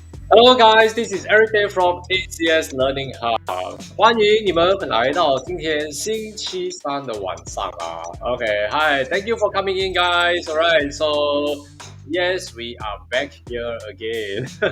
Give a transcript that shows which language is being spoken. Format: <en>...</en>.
<en>Hello guys, this is Eric Day from ACS Learning Hub.</en> <zh>欢迎你们来到今天星期三的晚上啊。</zh> <en>Okay, hi, thank you for coming in, guys. Alright, so yes, we are back here again.</en>